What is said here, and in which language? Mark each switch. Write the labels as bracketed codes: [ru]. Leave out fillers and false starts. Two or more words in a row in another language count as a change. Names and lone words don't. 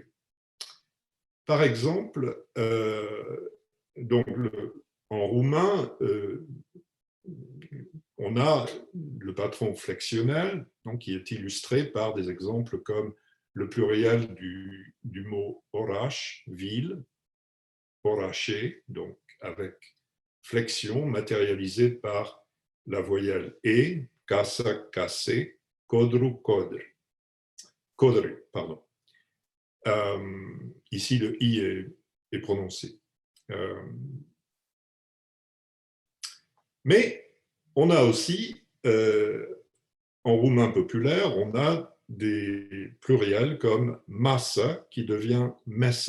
[fr] Par exemple, donc en roumain, on a le patron flexionnel, donc, qui est illustré par des exemples comme le pluriel du mot oraș, ville, orașe, donc avec flexion matérialisée par la voyelle E, [ro] casa, case, codru, codre. [fr] Codre, pardon. Ici, le I est prononcé. Mais on a aussi, en roumain populaire, on a des pluriels comme masa qui devient mesa.